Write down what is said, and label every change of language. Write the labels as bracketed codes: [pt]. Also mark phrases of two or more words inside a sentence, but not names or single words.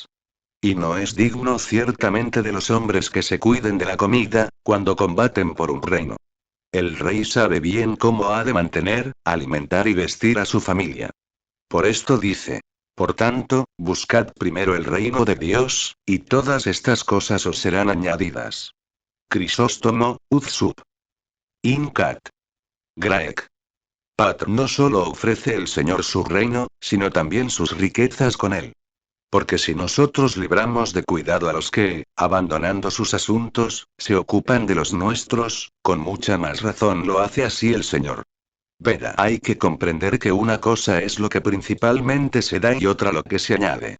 [es] Y no es digno ciertamente de los hombres que se cuiden de la comida, cuando combaten por un reino. El rey sabe bien cómo ha de mantener, alimentar y vestir a su familia. Por esto dice. Por tanto, buscad primero el reino de Dios, y todas estas cosas os serán añadidas. Crisóstomo, Uzsub. Incat. Graec. Patr. No solo ofrece el Señor su reino, sino también sus riquezas con él. Porque si nosotros libramos de cuidado a los que, abandonando sus asuntos, se ocupan de los nuestros, con mucha más razón lo hace así el Señor. Veda. Hay que comprender que una cosa es lo que principalmente se da y otra lo que se añade.